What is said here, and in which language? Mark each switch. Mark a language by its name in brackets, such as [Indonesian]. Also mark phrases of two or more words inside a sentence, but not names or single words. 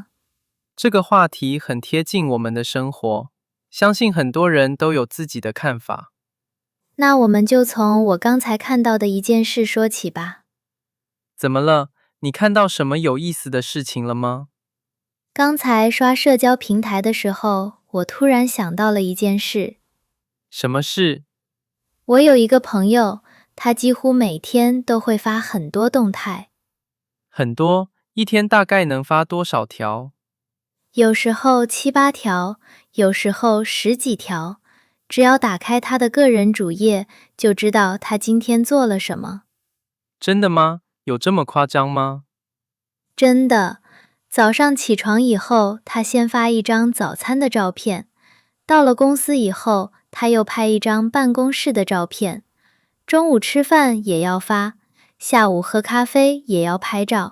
[Chinese] 這個話題很貼近我們的生活，相信很多人都有自己的看法。那我們就從我剛才看到的一件事說起吧。怎麼了？你看到什麼有意思的事情了嗎？剛才刷社交平台的時候，我突然想到了一件事。什麼事？我有一個朋友，他幾乎每天都會發很多動態。很多？一天大概能發多少條？有時候7、8條，有時候10幾條。只要打開他的個人主頁，就知道他今天做了什麼。真的嗎？有這麼誇張嗎？真的。早上起床以後，他先發一張早餐的照片；到了公司以後，他又拍一張辦公室的照片；中午吃飯也要發，下午喝咖啡也要拍照。